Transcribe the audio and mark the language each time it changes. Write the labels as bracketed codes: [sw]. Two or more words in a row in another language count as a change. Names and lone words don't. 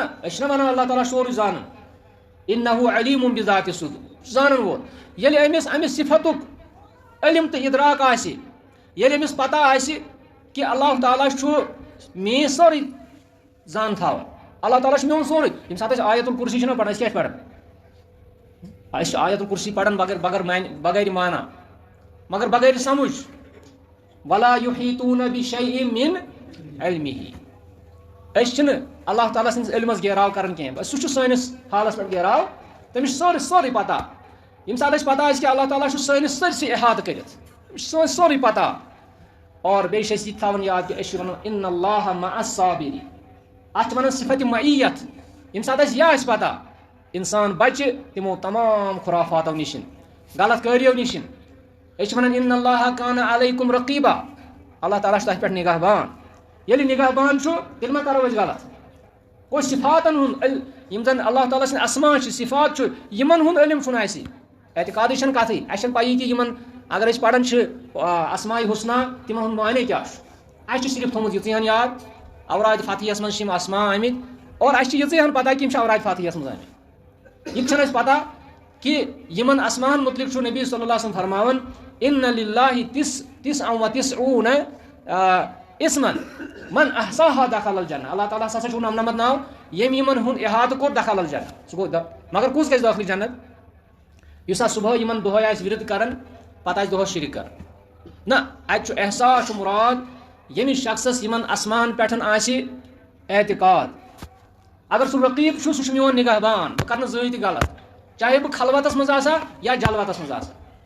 [ks] أسۍ چھِنہ وَنان اللہ تعالیٰ چھُ سورُے زانان [ar] اِنَّہُ علیٖمٌ بِذاتِ صُدوٗر [ks] زانن وول ییٚلہِ أمِس اَمہِ صفتُک علم تہٕ اِدراک آسہِ ییٚلہِ أمِس پتہ آسہِ کہِ اللہ تعالیٰ چھُ میٲنۍ سٲرٕے زان تھاوان اللہ تعالیٰ چھُ میون سورُے ییٚمہِ ساتہٕ أسۍ آیت الکُرسی چھِنہ پران أسۍ کیٛاہ چھِ پران أسۍ چھِ آیت الکُرسی پران بغٲر مانا مگر بغٲر سمجھ [ar] ولا یحیٖطوٗنَ بِشَیْءٍ مِن عِلمِہِ [ks] أسۍ چھِنہٕ اللہ تعالیٰ سٕنٛدِس علمس گیراو کران کینٛہہ سُہ چھُ سٲنِس حالس پٮ۪ٹھ گیراو تٔمِس چھُ سورُے پتہ ییٚمہِ ساتہٕ اَسہِ پتہ آسہِ کہِ اللہ تعالیٰ چھُ سٲنِس سٲرسٕے احاطہٕ کٔرِتھ أمِس چھُ سورُے پتہ اور بیٚیہِ چھِ أسۍ یہِ تہِ تھاوان یاد کہِ أسۍ چھِ وَنان [ar] اِنَ اللّٰہِ مع الصابِریٖن [ks] اَتھ چھِ وَنان صفت معیت ییٚمہِ ساتہٕ اَسہِ یہِ آسہِ پتہ اِنسان بچہِ تِمو تمام خُرافاتو نِش غلط کٲریو نِش أسۍ چھِ وَنان [ar] اِنَ اللّٰہِ کانَ علیکُم رقیٖبا [ks] اللہ تعالیٰ چھُ تَتھ پٮ۪ٹھ نگاہ بان ییٚلہِ نگاہ بان چھُ تیٚلہِ ما کرو أسۍ غلط گوٚو صفاتن ہُنٛد یِم زن اللہ تعالیٰ سٕنٛدۍ اسما چھِ صفات چھُ یِمن ہُنٛد علم چھُنہٕ اَسہِ اعتقادٕچ چھنہٕ کتھٕے اَسہِ چھنہٕ پَیی کہِ یِمن اگر أسۍ پران چھِ اسماء حُسنا تِمن ہُنٛد معنے کیاہ چھُ اَسہِ چھُ صرف تھوٚمُت یِژٕے ہن یاد اوراد فتحیس منٛز چھِ یِم اسما آمٕتۍ اور اَسہِ چھِ یِژٕے ہن پتہ کہِ یِم چھِ اوراد فتحیس منٛز آمٕتۍ یہِ تہِ چھنہٕ اَسہِ پتہ کہِ یِمن اسماہن مُتعلق چھُ نبی [ar] صلی اللہ علیہ وسلم [ks] فرماوان [ar] اِنَّ لِلّٰهِ تِسعَ وَتِسعوٗنَ اسمن من احصاها دخل الجنہ [ks] اللہ تعالیٰ ہسا چھُ نَمنَمتھ ناو ییٚمۍ یِمن ہُنٛد احاطہٕ کوٚر [ar] دخل الجنہ [ks] سُہ گوٚو مگر کُس گژھِ دٲخلہِ جنت یُس ہسا صبحٲے یِمن دۄہے آسہِ وِرد کران پتہٕ آسہِ دۄہس شِرک کران نہ اتہِ چھُ احساس چھُ مُراد ییٚمِس شخصس یِمن اسماہن پٮ۪ٹھ آسہِ اعتقاد اگر سُہ رقیٖب چھُ سُہ چھُ میون نگاہ بان بہٕ کرٕ نہٕ زٕہٕنۍ تہِ غلط چاہے بہٕ خلوتس منٛز آسا یا جلوتس منٛز آسا